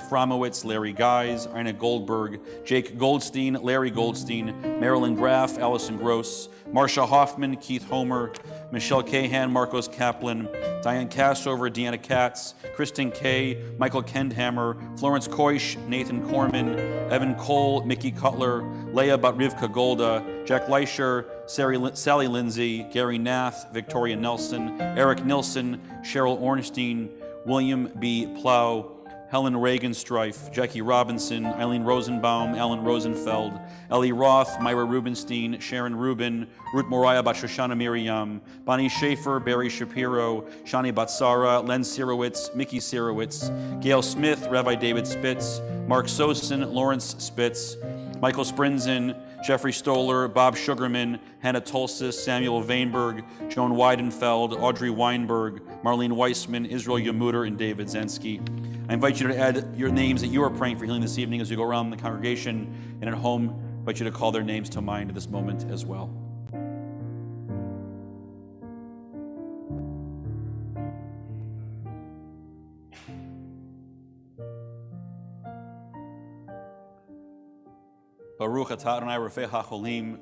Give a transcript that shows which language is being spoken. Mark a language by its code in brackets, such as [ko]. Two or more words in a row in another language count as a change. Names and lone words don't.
[en] Fromowitz, Larry Guys, Ina Goldberg, Jake Goldstein, Larry Goldstein, Marilyn Graff, Allison Gross, Marsha Hoffman, Keith Homer, Michelle Cahan, Marcos Kaplan, Diane Cassover, Deanna Katz, Kristen Kay, Michael Kendhammer, Florence Koish, Nathan Corman, Evan Cole, Mickey Cutler, Leah Batrivka Golda, Jack Leischer, Sally Lindsay, Gary Nath, Victoria Nelson, Eric Nilsson, Cheryl Ornstein, William B. Plow, Helen Reagan-Strife, Jackie Robinson, Eileen Rosenbaum, Alan Rosenfeld, Ellie Roth, Myra Rubenstein, Sharon Rubin, Ruth Moriah Bat Shoshana Miriam, Bonnie Schaefer, Barry Shapiro, Shani Batsara, Len Sirowitz, Mickey Sirowitz, Gail Smith, Rabbi David Spitz, Mark Sosin, Lawrence Spitz, Michael Sprinzen, Jeffrey Stoller, Bob Sugarman, Hannah Tolsis, Samuel Vainberg, Joan Weidenfeld, Audrey Weinberg, Marlene Weissman, Israel Yamuter, and David Zensky. I invite you to add your names that you are praying for healing this evening as you go around the congregation and at home. I invite you to call their names to mind at this moment as well. [he] ברוך אתה אדני רופא החולים.